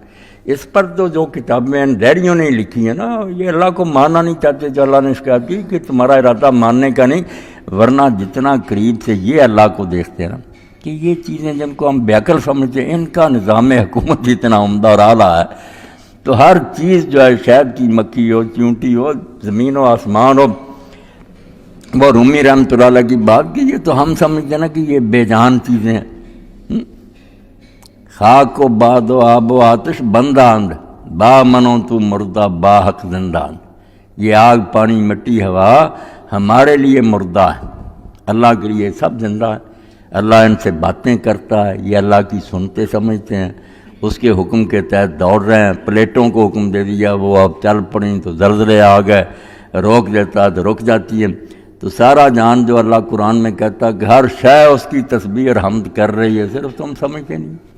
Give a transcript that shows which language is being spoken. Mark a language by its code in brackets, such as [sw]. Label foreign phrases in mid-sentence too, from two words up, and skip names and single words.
[ur] اس پر تو جو کتابیں ڈیریوں نے لکھی ہیں نا یہ اللہ کو ماننا نہیں چاہتے، جو اللہ نے شکایت کی کہ تمہارا ارادہ ماننے کا نہیں، ورنہ جتنا قریب سے یہ اللہ کو دیکھتے ہیں نا کہ یہ چیزیں جن کو ہم بیعقل سمجھتے ہیں ان کا نظام حکومت جتنا عمدہ اور اعلیٰ ہے، تو ہر چیز جو ہے شہد کی مکھی ہو، چونٹی ہو، زمین و آسمان ہو، وہ رومی [ar] رحمۃ اللہ علیہ [ur] کی بات کی، یہ تو ہم سمجھتے ہیں نا کہ یہ بے جان چیزیں ہیں، [fa] خاک و باد و آب و آتش بنداند با منو تو مردہ با حق زندان، [ur] یہ آگ پانی مٹی ہوا ہمارے لیے مردہ ہے، اللہ کے لیے سب زندہ ہے، اللہ ان سے باتیں کرتا ہے، یہ اللہ کی سنتے سمجھتے ہیں، اس کے حکم کے تحت دوڑ رہے ہیں، پلیٹوں کو حکم دے دیا وہ اب چل پڑیں تو زلزلے آ گئے، روک دیتا تو رک جاتی ہے، تو سارا جان جو اللہ قرآن میں کہتا کہ ہر شے اس کی تسبیح اور حمد کر رہی ہے، صرف تم سمجھتے نہیں۔